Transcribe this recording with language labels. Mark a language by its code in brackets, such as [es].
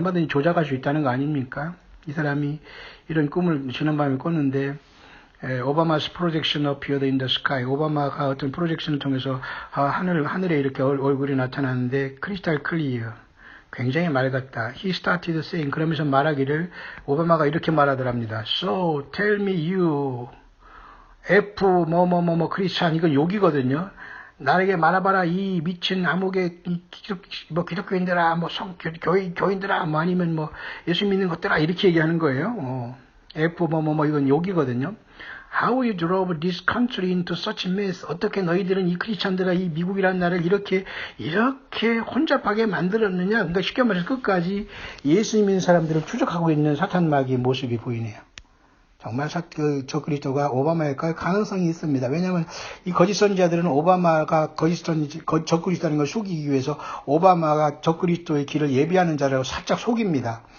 [ko] 얼마든지 조작할 수 있다는 거 아닙니까? 이 사람이 이런 꿈을 지난밤에 꿨는데 오바마's [en] projection appeared in the sky. [ko] 오바마가 어떤 프로젝션을 통해서 하늘에 이렇게 얼굴이 나타나는데 크리스탈 클리어. 굉장히 맑았다. [en] He started saying [ko] 그러면서 말하기를 오바마가 이렇게 말하더랍니다. [en] So tell me you F 크리스찬 [ko] 이건 욕이거든요. 나에게 말해봐라 이 미친 암흑의 기독교인들아 교인들아 아니면 예수 믿는 것들아 이렇게 얘기하는 거예요. F 이건 욕이거든요. [en] How you drove this country into such mess? [ko] 어떻게 너희들은 이 크리스찬들아 이 미국이라는 나라를 이렇게 혼잡하게 만들었느냐? 그러니까 쉽게 말해서 끝까지 예수 믿는 사람들을 추적하고 있는 사탄 마귀의 모습이 보이네요. 정말 저 그리스도가 오바마일까요? 가능성이 있습니다. 왜냐하면 이 거짓 선지자들은 오바마가 저 그리스도라는 걸 속이기 위해서 오바마가 저 그리스도의 길을 예비하는 자라고 살짝 속입니다.